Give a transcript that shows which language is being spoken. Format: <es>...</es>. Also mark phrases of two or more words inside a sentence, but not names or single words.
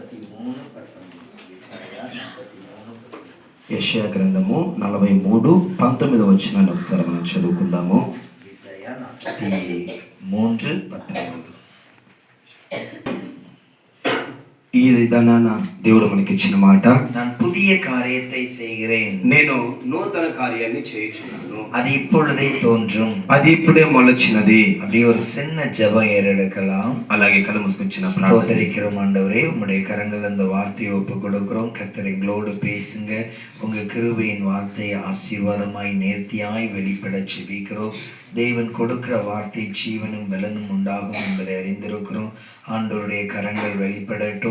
<te>43:19 యెషయా గ్రంథము 43:19 వచనాన్ని ఒకసారి మనం చదువుకుందాము. యెషయా 43:19 ఈ విధానాన దేవుడు మనకిచ్చిన మాట,</te> <ta>நான் புதிய காரியத்தை செய்கிறேன்,</ta> <te>నేను నూతన కార్యాన్ని చేయుచున్నాను,</te> <ta>அது இப்பொழுதே தோன்றும்,</ta> <te>అది ఇప్పుడే మొలచినది.</te> <ta>அப்படி ஒரு சின்ன ஜெபம் ஏறெடுக்கலாம்.</ta> <te>అలాగే కళ్ళు మూసుకొచ్చిన</te> <ta>ஸ்தோத்திரிக்கிறோம் ஆண்டவரே, உம்முடைய கரங்கள் அந்த வார்த்தையை ஒப்பு கொடுக்கிறோம். கர்த்தர் எங்களோடு பேசுங்க. உங்க கிருபையின் வார்த்தையை ஆசீர்வாதமாய் நேர்த்தியாய் வெளிப்பட செபிக்கிறோம். தேவன் கொடுக்கிற வார்த்தை ஜீவனும் பலனும் உண்டாகும் என்பதை அறிந்திருக்கிறோம். ஆண்டவருடைய கரங்கள் வெளிப்படட்டும்.</ta>